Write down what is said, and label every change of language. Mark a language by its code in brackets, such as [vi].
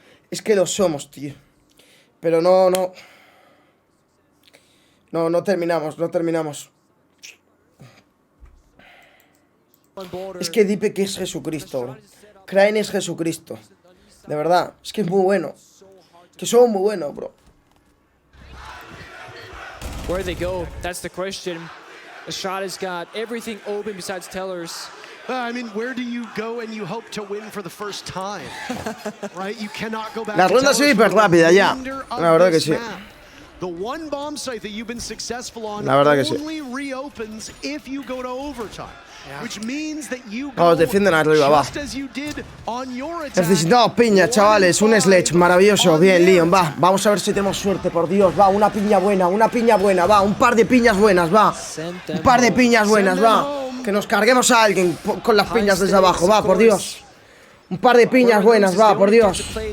[es] Es que lo somos, tío. Pero no terminamos. Es que Deepak es Jesucristo, bro. Crane es Jesucristo. De verdad, es que es muy bueno. Que somos muy buenos, bro. [en] Where they go, that's the question. Astralis got everything open besides tellers. I mean, where do you go and you hope to win for the first time? Right? You cannot go back. [es] La ronda ha sido hiper rápida ya. La verdad que sí. [en] The one bomb site that you've been successful on [es] La verdad que sí. [en] only reopens if you go to overtime. Which means that you go [es] Vamos, defienden arriba, va. [en] just as you did on your attack. [es] Necesitamos piña, chavales. Un sledge, maravilloso. Bien, Leon, va. Vamos a ver si tenemos suerte, por Dios. Va, una piña buena, va. Un par de piñas buenas, va. Un par de piñas buenas, va. Que nos carguemos a alguien con las piñas desde abajo, va, por Dios. Un par de piñas buenas, va, por Dios.